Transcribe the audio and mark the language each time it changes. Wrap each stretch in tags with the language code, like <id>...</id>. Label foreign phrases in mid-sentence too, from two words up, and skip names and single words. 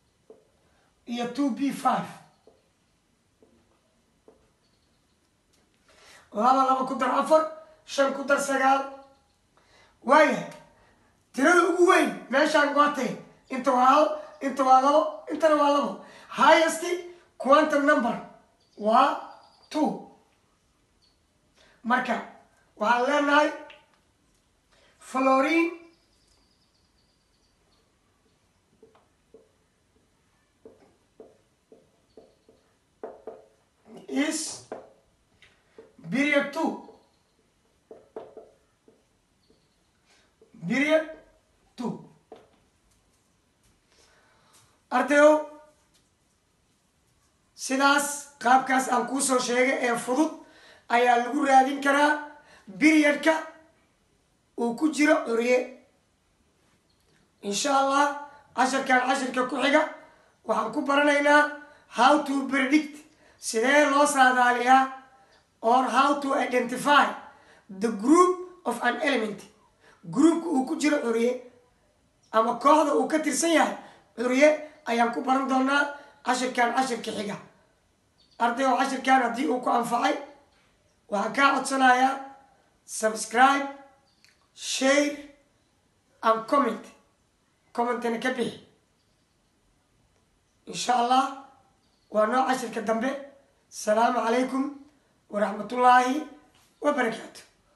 <so>iyo 2b5 laba laba ku dar afar, shan ku dar sagaal. waayahay tirada ugu weyn meeshaan gootay inta waa hal, inta waa labo, intana waa labo.</so> <en>highest quantum number</en> <so>waa 2. marka waxaan leenahay</so> <en>fluorine is period 2.</en> <so>period 2. ardayow sidaas qaabkaas aan kuu soo sheegay ee fudud ayaa lagu raadin karaa periodka uu ku jiro curye.</so> <ar>إن شاء الله</ar> <so>casharkan casharka ku xiga waxaan ku baranaynaa</so> <en>how to predict,</en> <so>sidee loo saadaaliyaa,</so> <en>or how to identify the group of an element,</en> <so>groupka uu ku jiro curye ama kooxda uu ka tirsan yahay curye ayaan ku baran doonaa casharkan casharka xiga. ardayow casharkan haddii uu ku anfacay waxaan kaa codsanayaa subscribe,</so> <en>share and comment.</en> <so>commentana ka bixi.</so> <ar>إن شاء الله</ar> <so>waa noo casharka dambe.</so> <ar>السلام عليكم ورحمة الله وبركاته.</ar>